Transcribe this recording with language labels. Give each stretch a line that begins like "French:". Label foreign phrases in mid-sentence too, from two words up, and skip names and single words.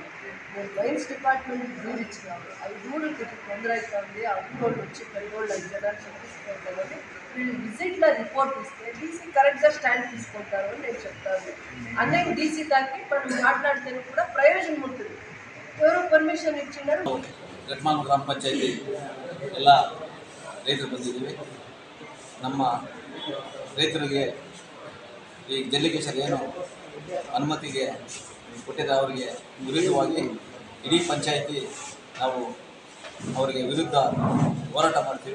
Telugu: నేను
English: mines departmentకి
Telugu: దూరు ఇచ్చినాము. అవి దూరుకి తొందర అవుతా ఉంది. ఆ ఊరోళ్ళు వచ్చి పెద్దోళ్ళు అయ్యారని చెప్పించుకుంటామని వీళ్ళు విజిట్లో రిపోర్ట్ ఇస్తే డీసీ కరెక్ట్గా స్టాండ్ తీసుకుంటారు అని నేను చెప్తాను. అన్నయ్య డీసీ దాకి మనం మాట్లాడితే కూడా ప్రయోజనం ఉంటుంది. ఎవరు పర్మిషన్ ఇచ్చినారు.
Kannada: ಘಟ್ಟಮಾದಮಂಗಲ ಗ್ರಾಮ ಪಂಚಾಯತಿ ಎಲ್ಲ ರೈತರು ಬಂದಿದ್ದೀವಿ. ನಮ್ಮ ರೈತರಿಗೆ ಈ ಜಲ್ಲಿಕೇಶರ್ ಏನು ಅನುಮತಿಗೆ ಕೊಟ್ಟಿದ್ದ ಅವರಿಗೆ ವಿರುದ್ಧವಾಗಿ ಇಡೀ ಪಂಚಾಯಿತಿ ನಾವು ಅವರಿಗೆ ವಿರುದ್ಧ ಹೋರಾಟ ಮಾಡ್ತೀವಿ.